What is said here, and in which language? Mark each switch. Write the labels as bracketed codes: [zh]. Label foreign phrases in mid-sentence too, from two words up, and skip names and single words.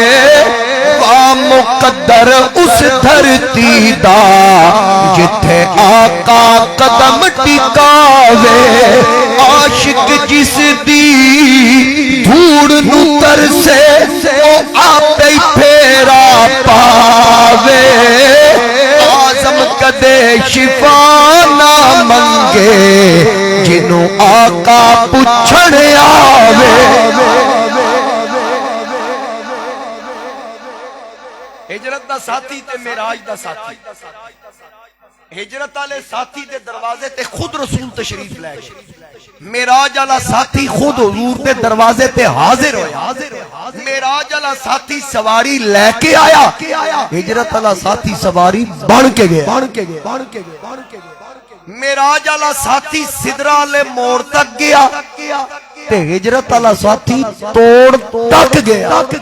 [pa] مقدر اس دھرتی دا جتھے آقا قدم ٹکاوے عاشق جس دی دھوڑ نو ترسے او آپ ہی پھیرا پاوے آزم کدے شفا نہ منگے جنوں آقا پچھڑ آوے ہجرت دا ساتھی تے معراج دا ساتھی ہجرت والے ساتھی دے دروازے تے خود رسول تشریف لے گئے معراج والا ساتھی خود حضور دے دروازے تے حاضر ہویا معراج والا ساتھی سواری لے کے آیا ہجرت والا ساتھی سواری بن کے گیا معراج والا ساتھی سدرا والے موڑ تک گیا تے ہجرت والا ساتھی توڑ تک گیا